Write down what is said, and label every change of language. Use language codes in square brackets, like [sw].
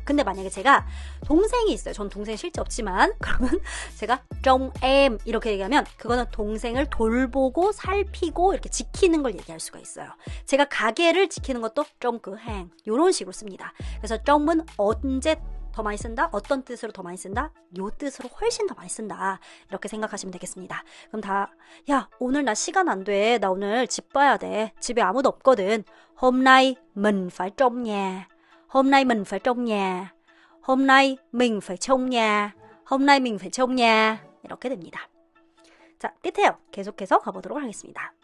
[ko] 근데 만약에 제가 동생이 있어요. 전 동생 실제 없지만 그러면 제가 trong em 이렇게 얘기하면 그거는 동생을 돌보고 살피고 이렇게 지키는 걸 얘기할 수가 있어요. 제가 가게를 지키는 것도 [vi] trong cửa hàng [ko] 이런 식으로 씁니다. 그래서 trom은 언제 더 많이 쓴다? 어떤 뜻으로 더 많이 쓴다? 요 뜻으로 훨씬 더 많이 쓴다. 이렇게 생각하시면 되겠습니다. 그럼 야, 오늘 나 시간 안 돼. 나 오늘 집 봐야 돼. 집에 아무도 없거든. [vi] Hôm nay mình phải trông nhà. Hôm nay mình phải trông nhà. Hôm nay mình phải trông nhà. Hôm nay mình phải trông nhà. [ko] 이렇게 됩니다. 자, tiếp theo 계속해서 가보도록 하겠습니다.